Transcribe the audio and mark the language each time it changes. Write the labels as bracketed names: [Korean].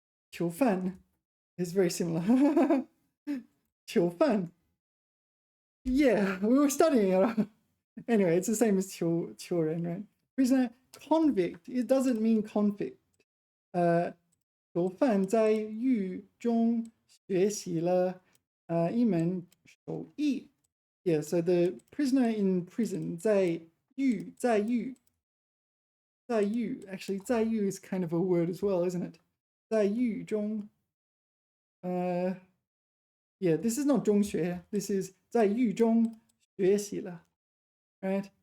[English] 囚犯 is very similar. [Chinese] 囚犯. [English] Yeah, we were studying it. Anyway, it's the same as 囚人, right? Prisoner, convict, it doesn't mean convict. [Chinese] 囚犯在狱中学习了一门手艺. [English] Yeah, so the prisoner in prison, 在狱, actually 在狱 is kind of a word as well, isn't it? 在狱中, yeah, this is not 中学, this is [Chinese] 在狱中学习了, [English] right?